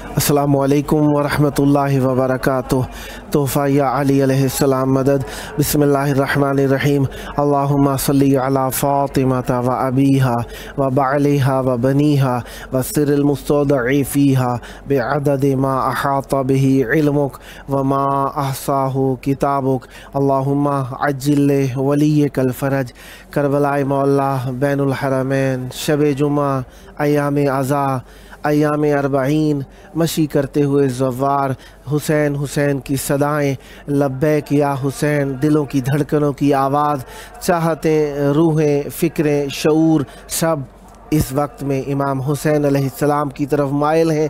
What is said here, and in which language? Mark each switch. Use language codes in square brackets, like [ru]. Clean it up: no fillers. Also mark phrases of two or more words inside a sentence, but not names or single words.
[ar] السلام علیکم ورحمۃ اللہ وبرکاتہ۔ [ur] تحفہ یا علی [ar] علیہ السلام [ur] مدد۔ [ar] بسم اللہ الرحمن الرحیم۔ اللہم صلی علی فاطمہ و ابیہا و بعلہا و بنیہا و سر المستودع فیہا بعدد ما احاط بہ علمک و ما احصاہ کتابک۔ اللہم عجل ولیک الفرج۔ [ur] کربلائے مولا، [ar] بین الحرمین، [ur] شب جمعہ، ایام عزا، ایام اربعین، مشی کرتے ہوئے زوار، حسین حسین کی صدائیں، [ar] لبیک یا حسین، [ur] دلوں کی دھڑکنوں کی آواز، چاہتیں، روحیں، فکریں، شعور، سب اس وقت میں امام حسین [ar] علیہ السلام [ur] کی طرف مائل ہیں۔